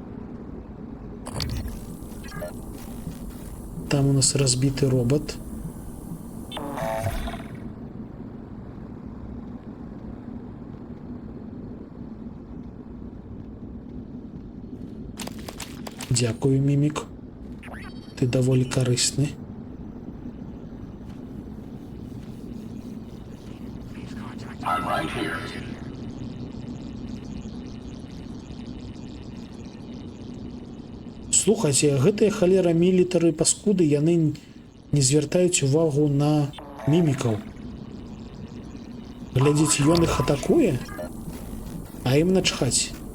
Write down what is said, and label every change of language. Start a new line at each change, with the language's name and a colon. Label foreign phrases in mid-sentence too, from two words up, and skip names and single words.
Russian: Там у нас разбитый робот.
Ukrainian: Дякую, мімік.
Belarusian: Ты даволі корисный.
English: I'm right here.
Belarusian: Слухайте, гэтыя халера мілітары паскуды, яны не звяртаюць увагу на мімікаў. Глядзіце, ён іх атакуе, а ім начхаць.